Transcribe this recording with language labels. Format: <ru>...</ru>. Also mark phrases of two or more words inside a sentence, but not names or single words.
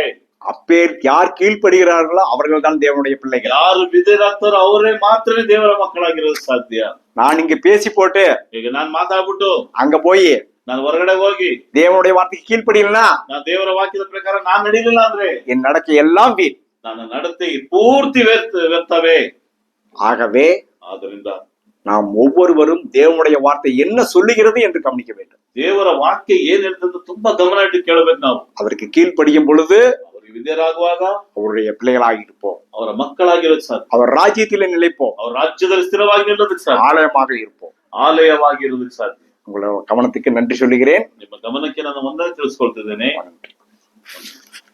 <ta>அப்பேர் யார் கீழ்ப்படுகிறார்களோ அவர்கள் தான் தேவனுடைய பிள்ளைகள்.</ta> <kn>ಯಾರು ಬಿದ್ದರಾಗ್ತಾರೋ ಅವರೇ ಮಾತ್ರ ದೇವರ ಮಕ್ಕಳಾಗಿರೋದು ಸಾಧ್ಯ.</kn> <ta>நான் இங்க பேசி போட்டு,</ta> <kn>ಈಗ ನಾನ್ ಮಾತಾಡ್ಬಿಟ್ಟು</kn> <ta>அங்க போய்</ta> <kn>ನಾನು ಹೊರಗಡೆ ಹೋಗಿ</kn> <ta>தேவனுடைய வார்த்தைக்கு கீழ்ப்படியலனா,</ta> <kn>ನಾನು ದೇವರ ವಾಕ್ಯದ ಪ್ರಕಾರ ನಾನ್ ನಡೀಲಿಲ್ಲ ಅಂದ್ರೆ</kn> <ta>என் நடக்கை எல்லாம் வீண்.</ta> <kn>ನನ್ನ ನಡತೆ ಪೂರ್ತಿ ವ್ಯರ್ಥವೇ.</kn> <ta>ஆகவே</ta> <kn>ಆದ್ದರಿಂದ</kn> <ta>நாம் ஒவ்வொருவரும் தேவனுடைய வார்த்தை என்ன சொல்லுகிறது என்று கவனிக்க வேண்டும்.</ta> <kn>ದೇವರ ವಾಕ್ಯ ಏನ್ ಹೇಳ್ತಂತ ತುಂಬಾ ಗಮನ ಇಟ್ಟು ಕೇಳಬೇಕು ನಾವು.</kn> <ta>அதற்கு கீழ்ப்படியும் பொழுது</ta> <kn>ಅವ್ರಿಗೆ ವಿಧೇಯರಾಗುವಾಗ</kn> <ta>அவருடைய பிள்ளைகளாக இருப்போம்.</ta> <kn>ಅವರ ಮಕ್ಕಳಾಗಿರೋದು ಸಾಧ್ಯ.</kn> <ta>அவர் ராஜ்யத்திலே நிலைப்போம்.</ta> <kn>ಅವ್ರ ರಾಜ್ಯದಲ್ಲಿ ಸ್ಥಿರವಾಗಿ ನಿಲ್ಲೋದಕ್ಕೆ ಸಾಧ್ಯ.</kn> <ta>ஆலயமாக இருப்போம்.</ta> <kn>ಆಲಯವಾಗಿರೋದಕ್ಕೆ ಸಾಧ್ಯ.</kn> <ta>உங்களோட கவனத்துக்கு நன்றி சொல்லுகிறேன்.</ta> <kn>ನಿಮ್ಮ ಗಮನಕ್ಕೆ ನಾನು ಒಂದೇ ತಿಳಿಸ್ಕೊಳ್ತಿದ್ದೇನೆ.</kn> <ta>நன்றி.</ta>